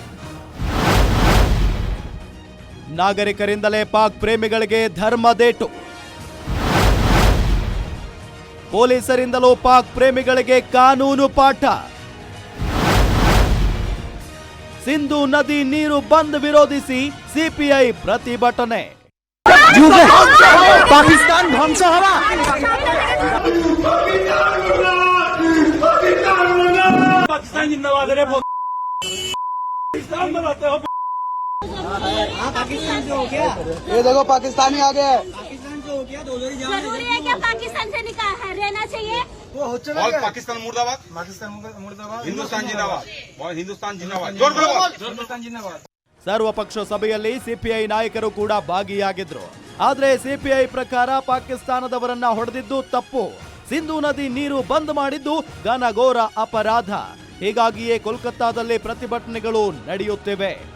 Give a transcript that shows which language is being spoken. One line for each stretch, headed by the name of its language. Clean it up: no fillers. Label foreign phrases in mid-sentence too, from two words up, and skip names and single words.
Kannada: ನಾಗರಿಕರಿಂದಲೇ ಪಾಕ್ ಪ್ರೇಮಿಗಳಿಗೆ ಧರ್ಮದೇಟು. ಪೊಲೀಸರಿಂದಲೂ ಪಾಕ್ ಪ್ರೇಮಿಗಳಿಗೆ ಕಾನೂನು ಪಾಠ. ಸಿಂಧೂ ನದಿ ನೀರು ಬಂದ್ ವಿರೋಧಿಸಿ ಸಿಪಿಐ ಪ್ರತಿಭಟನೆ.
Hindi: पाकिस्तान ध्वंस हवा पाकिस्तान जिंदाबाद रे पाकिस्तान बनाते हो। पाकिस्तान से हो गया, ये देखो पाकिस्तानी आ गए। पाकिस्तान से हो गया, जरूरी है क्या पाकिस्तान से निकाल रहना चाहिए? और पाकिस्तान मुर्दाबाद, पाकिस्तान मुर्दाबाद, हिंदुस्तान जिंदाबाद, हिंदुस्तान जिंदाबाद, हिंदुस्तान जिंदाबाद.
Kannada: ಸರ್ವಪಕ್ಷ ಸಭೆಯಲ್ಲಿ ಸಿಪಿಐ ನಾಯಕರು ಕೂಡ ಭಾಗಿಯಾಗಿದ್ರು. ಆದ್ರೆ ಸಿಪಿಐ ಪ್ರಕಾರ ಪಾಕಿಸ್ತಾನದವರನ್ನ ಹೊಡೆದಿದ್ದು ತಪ್ಪು, ಸಿಂಧೂ ನದಿ ನೀರು ಬಂದ್ ಮಾಡಿದ್ದು ಘನಘೋರ ಅಪರಾಧ. ಹೀಗಾಗಿಯೇ ಕೋಲ್ಕತ್ತಾದಲ್ಲಿ ಪ್ರತಿಭಟನೆಗಳು ನಡೆಯುತ್ತಿವೆ.